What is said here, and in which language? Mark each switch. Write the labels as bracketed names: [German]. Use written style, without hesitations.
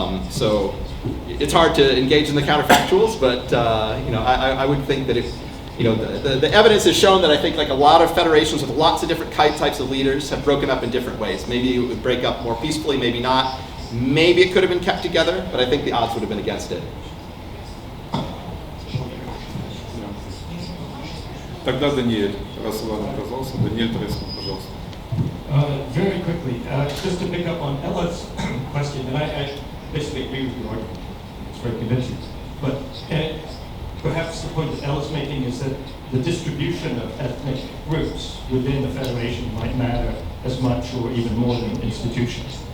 [English] So it's hard to engage in the counterfactuals, but I would think that if the evidence has shown that I think like a lot of federations with lots of different types of leaders have broken up in different ways. Maybe it would break up more peacefully, maybe not. Maybe it could have been kept together, but I think the odds would have been against it. [Russian] Тогда Даниэль, раз Иван отказался, Даниэль Тресман, пожалуйста. [English] Very quickly, just to pick up on Ella's question, and I basically agree with the argument. It's very convincing. But perhaps the point that Ella's making is that the distribution of ethnic groups within the Federation might matter as much or even more than institutions.